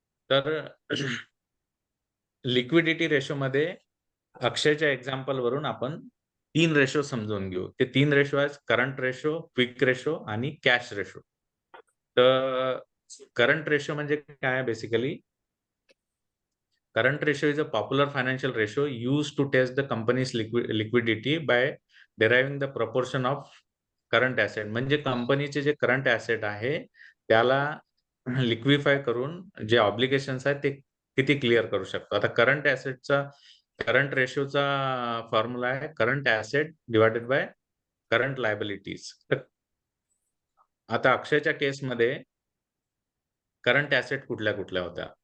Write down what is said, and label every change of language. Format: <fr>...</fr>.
<mr>तर लिक्विडिटी रेशोमध्ये अक्षयच्या एक्झाम्पलवरून आपण 3 रेशो समजून घेऊ. ते 3 रेशो आहेत करंट रेशो, क्विक रेशो आणि कॅश रेशो. तर करंट रेशो म्हणजे काय आहे basically?</mr> <en>Current ratio is a popular financial ratio used to test the company's liquidity by deriving the proportion of current asset.</en> <mr>म्हणजे कंपनीचे जे करंट ॲसेट आहे, त्याला लिक्विफाय करून जे ऑब्लिगेशन्स आहेत ते किती क्लिअर करू शकतो. आता करंट रेशोचा फॉर्म्युला आहे current asset divided by current liabilities. तर आता अक्षयच्या केसमध्ये करंट ॲसेट कुठल्या-कुठल्या होत्या?</mr>